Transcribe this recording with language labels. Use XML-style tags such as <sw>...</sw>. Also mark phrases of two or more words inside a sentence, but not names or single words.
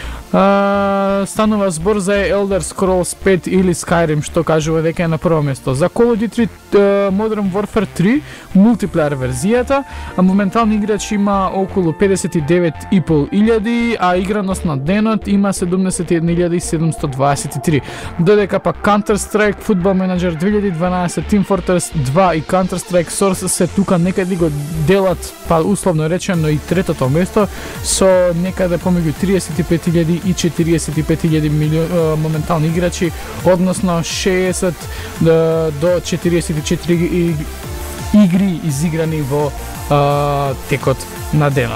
<mk>Станува збор за Elder Scrolls 5 или Skyrim, што кажува дека е на прво место. За Call of Duty Modern Warfare 3, мултиплеер верзијата, моментални играчи има околу 59.500, а играност на денот има 71.723. Додека па Counter-Strike, Football Manager 2012, Team Fortress 2 и Counter-Strike Source се тука некаде го делат, па условно речено и третото место, со некаде помеѓу 35.000 и 45.000 моментални играчи, односно 60 до 44 игри изиграни во текот на денот.</mk>